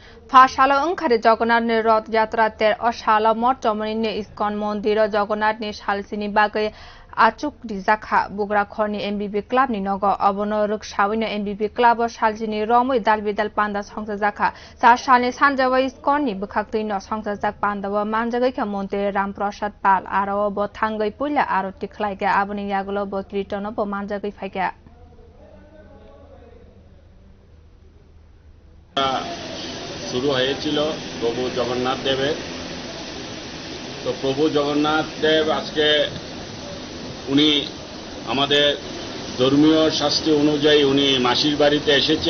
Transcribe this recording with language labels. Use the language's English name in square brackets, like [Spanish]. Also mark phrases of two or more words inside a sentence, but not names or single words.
[Kok Borok] ফাশালো ओंखारो जगन्नाथनि रथयात्राते अशाला मठ जमनिनि इस्कन मन्दिर जगन्नाथनि सालसिनि बागै आचुक रिजाखा बुग्राखरनि एमबिबि क्लाबनि नग अबनो रुकसाविनो एमबिबि क्लाब सालसिनि रमै दालबिदाल पान्दा संसाजाखा सा सालनि सानजावा इस्कननि बुखाक्तैनो संसाजाक पान्दावा मानजागैखा मन्दिर रामप्रसाद पाल आरो ब थांगै पुइला आरति खलाइगा आबनि यागुलो ब कीर्तन ब मानजागै फाइगा [Bangla] শুরু হয়েছিল প্রভু জগন্নাথ দেবের। তো প্রভু জগন্নাথ দেব আজকে উনি আমাদের ধর্মীয় শাস্ত্র অনুযায়ী উনি মাসির বাড়িতে এসেছে।